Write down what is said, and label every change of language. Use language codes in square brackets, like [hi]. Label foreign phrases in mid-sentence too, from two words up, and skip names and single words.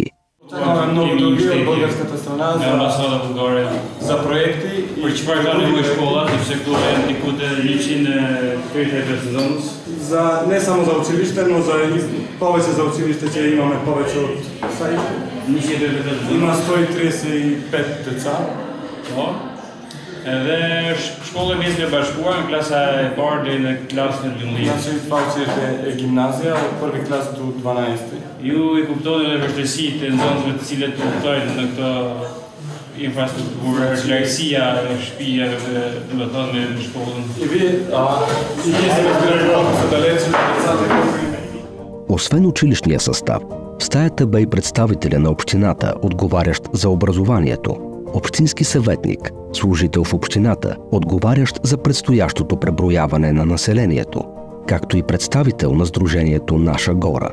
[bg] Това е много добри от българската страна за проекти за не само за училище, но за повече за училище, че имаме повече от сайт. Има 135 деца. [sq] Edhe shkolla e mesme e bashkuar në klasa e parë deri në klasën e 12. [bg] Значи това училище е гимназия от първи клас до 12. [sq] Ju i kuptoni edhe vështirësitë e nxënësve të cilët udhtojnë në këtë infrastrukturë, largësia e shtëpive, domethënë në shkollën. [bg] И вие се разбирате колко са далече децата, които Освен училищния състав, в стаята бе и представителя на общината, отговарящ за образованието, общински съветник, служител в общината, отговарящ за предстоящото преброяване на населението, както и представител на сдружението Наша гора.